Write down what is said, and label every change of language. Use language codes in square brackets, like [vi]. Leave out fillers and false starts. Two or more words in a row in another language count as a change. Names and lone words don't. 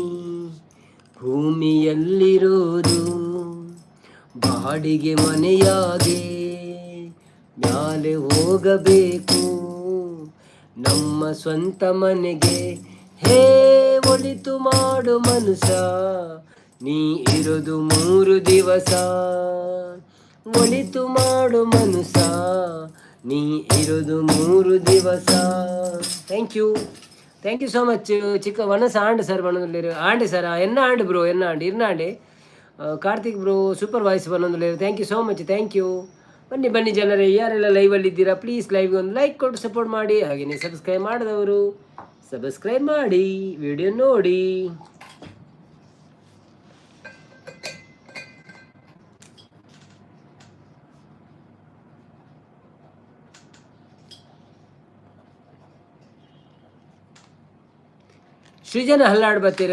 [kn] ಭೂಮಿಯಲ್ಲಿರೋದು ಬಾಡಿಗೆ ಮನೆಯಾಗೆ, ಮ್ಯಾಲೆ ಹೋಗಬೇಕು ನಮ್ಮ ಸ್ವಂತ ಮನೆಗೆ. ಹೇ ಒಳಿತು ಮಾಡು ಮನುಸ ನೀ ಇರೋದು 3 ದಿವಸ. ಒಳಿತು ಮಾಡು ಮನುಸ ನೀ ಇರೋದು 3 ದಿವಸ. [en] thank you so much. ಚಿಕ್ಕ ವನಸ ಆಂಡ್ ಸರ್ ಬಣ್ಣದಲ್ಲಿರು ಆಂಡೆ ಸರ ಎನ್ನ ಆಂಡ್ ಬ್ರೋ ಎನ್ನ ಆಂಡ್ ಇರ್ನಾಂಡೆ. [tcy] ಕಾರ್ತಿಕ್ ಬ್ರೋ [en] super voice [tcy] ಬನ್ನೊಂದುಲ್ಲೇರು. [en] thank you so much. thank you. [kn] ಬನ್ನಿ ಜನರೇ, ಯಾರೆಲ್ಲ ಲೈವಲ್ಲಿ ಇದ್ದೀರಾ ಪ್ಲೀಸ್ ಲೈವ್ಗೆ ಒಂದು ಲೈಕ್ ಕೊಟ್ಟು ಸಪೋರ್ಟ್ ಮಾಡಿ. ಹಾಗೆಯೇ ಸಬ್ಸ್ಕ್ರೈಬ್ ಮಾಡಿದವರು ಸಬ್ಸ್ಕ್ರೈಬ್ ಮಾಡಿ, ವಿಡಿಯೋ ನೋಡಿ. ಸೃಜನ್ ಹಲ್ಲಾಡ್ ಬರ್ತೀರಾ?